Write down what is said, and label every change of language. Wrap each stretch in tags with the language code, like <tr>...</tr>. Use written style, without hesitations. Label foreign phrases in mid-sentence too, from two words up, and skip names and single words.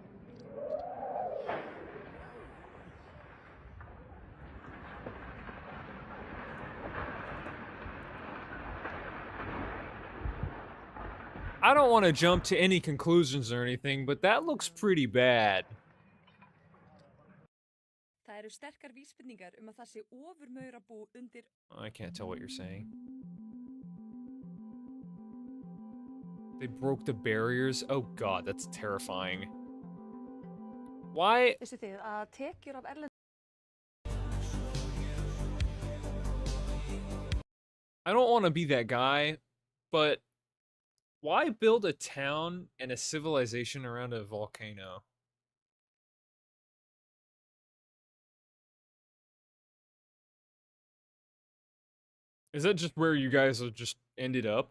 <en>I don't want to jump to any conclusions or anything, but that looks pretty bad.</en> <is>Það eru sterkar vísbendingar að það sé ofurmaurabú undir.</is> <en>I can't tell what you're saying. They broke the barriers? Oh god, that's terrifying. Why?</en> <is>Vissu þið að tekjur af erlendum</is> <en>I don't want to be that guy, but why build a town and a civilization around a volcano? Is that just where you guys have just ended up?</en>